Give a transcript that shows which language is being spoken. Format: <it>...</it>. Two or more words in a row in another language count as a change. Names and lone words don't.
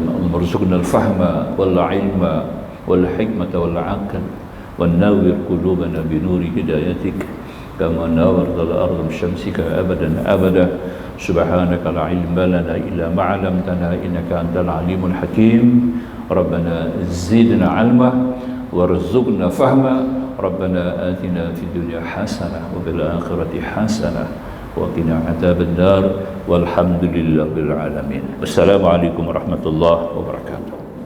<ar>اللهم ارزقنا الفهم والعلم والحكمة والعقل ونور قلوبنا بنور هدايتك كما نورت الأرض بشمسك أبدا أبدا. سبحانك لا علم لنا إلا ما علمتنا إنك أنت العليم الحكيم. ربنا زدنا علما وارزقنا فهما. ربنا آتنا في الدنيا حسنة وفي الآخرة حسنة وقنا عذاب النار والحمد لله رب العالمين. والسلام عليكم ورحمة الله وبركاته.</ar>